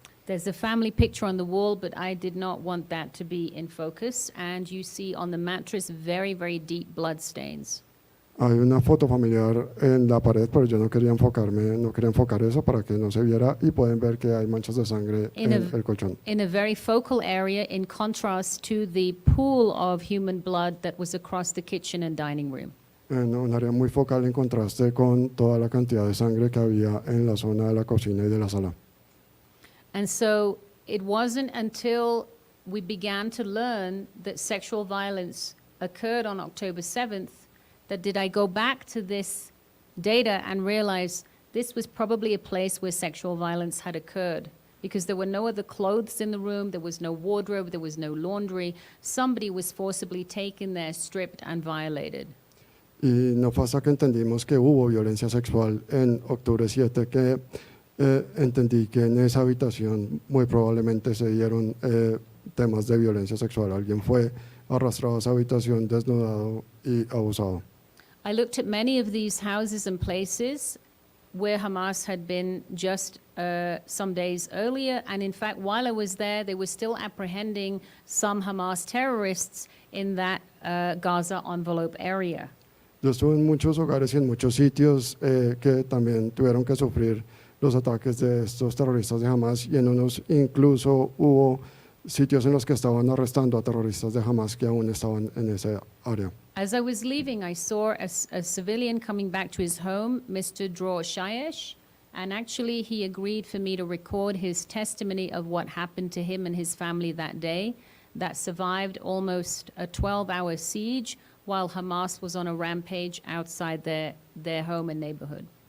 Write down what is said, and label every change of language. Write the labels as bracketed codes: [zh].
[en] There's a family picture on the wall, but I did not want that to be in focus. And you see on the mattress very, very deep blood stains. [es] Hay una foto familiar en la pared, pero yo no quería enfocar eso para que no se viera y pueden ver que hay manchas de sangre en el colchón. [en] In a very focal area, in contrast to the pool of human blood that was across the kitchen and dining room. [es] En un área muy focal en contraste con toda la cantidad de sangre que había en la zona de la cocina y de la sala. [en] And so it wasn't until we began to learn that sexual violence occurred on October 7th that did I go back to this data and realize this was probably a place where sexual violence had occurred, because there were no other clothes in the room, there was no wardrobe, there was no laundry. Somebody was forcibly taken there, stripped and violated. [es] Y no fue hasta que entendimos que hubo violencia sexual en octubre 7 que entendí que en esa habitación muy probablemente se dieron temas de violencia sexual. Alguien fue arrastrado a esa habitación, desnudado y abusado. [en] I looked at many of these houses and places where Hamas had been just some days earlier, and in fact, while I was there, they were still apprehending some Hamas terrorists in that Gaza envelope area. [es] Yo estuve en muchos hogares y en muchos sitios que también tuvieron que sufrir los ataques de estos terroristas de Hamas, y en unos incluso hubo sitios en los que estaban arrestando a terroristas de Hamas que aún estaban en esa área. [en] As I was leaving, I saw a civilian coming back to his home, Mr. Dror Shayesh, and actually he agreed for me to record his testimony of what happened to him and his family that day that survived almost a 12-hour siege while Hamas was on a rampage outside their home and neighborhood.